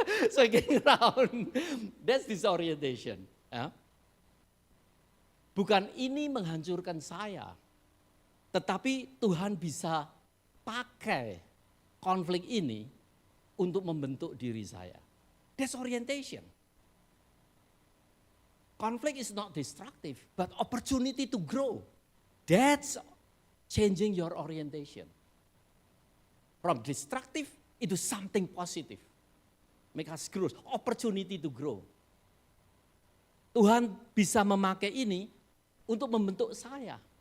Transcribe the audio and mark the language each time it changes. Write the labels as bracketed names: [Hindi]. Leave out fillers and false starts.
[English] So getting around, that's disorientation. [Indonesian] Bukan ini menghancurkan saya, tetapi Tuhan bisa pakai konflik ini untuk membentuk diri saya. [English] That's orientation. Conflict is not destructive, but opportunity to grow. That's changing your orientation. From destructive into something positive. Make us grow, opportunity to grow. [Indonesian] Tuhan bisa memakai ini untuk membentuk saya.